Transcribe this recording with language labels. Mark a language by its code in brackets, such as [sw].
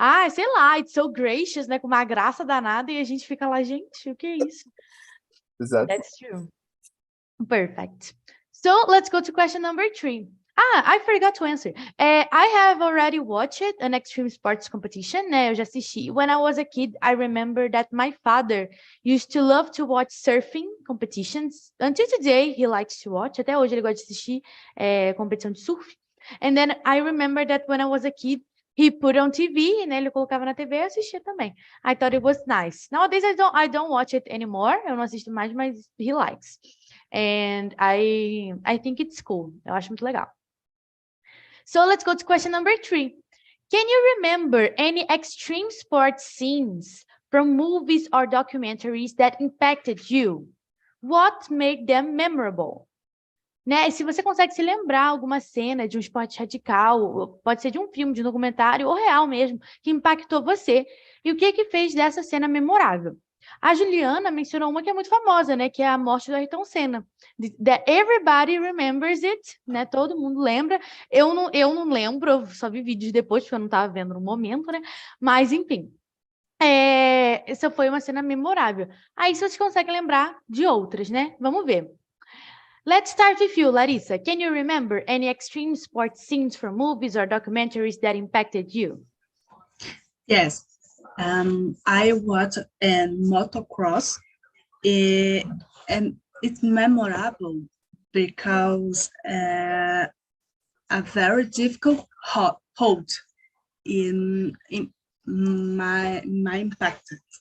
[pt] sei lá, [en] it's so gracious, [pt] né? Com uma graça danada e a gente fica lá, gente, o que é isso? [en] Exactly. That's true. Perfect. So let's go to question number 3. I forgot to answer. I have already watched an extreme sports competition, né? [pt] Eu já assisti. [en] When I was a kid, I remember that my father used to love to watch surfing competitions. Until today, he likes to watch. [pt] Até hoje ele gosta de assistir competição de surf. [en] And then I remember that when I was a kid, he put on TV, [pt] né? Ele colocava na TV e assistia também. [en] I thought it was nice. Nowadays I don't watch it anymore. [pt] Eu não assisto mais, mas [en] he likes. And I think it's cool. [pt] Eu acho muito legal. [en] So let's go to question number 3. Can you remember any extreme sports scenes from movies or documentaries that impacted you? What made them memorable? [pt] Né? E se você consegue se lembrar alguma cena de um esporte radical, pode ser de um filme, de um documentário, ou real mesmo, que impactou você, e o que fez dessa cena memorável? A Juliana mencionou uma que é muito famosa, né? Que é a morte do Ayrton Senna. [en] That everybody remembers it, né? [pt] Todo mundo lembra. Eu não lembro, eu só vi vídeos depois, porque eu não estava vendo no momento, né? Mas, enfim. Essa foi uma cena memorável. Aí, se vocês conseguem lembrar de outras, né? Vamos ver. [en] Let's start with you, Larissa. Can you remember any extreme sports scenes from movies or documentaries that impacted you? Yes, I watched a motocross, and it's memorable because a very difficult hold in my impact.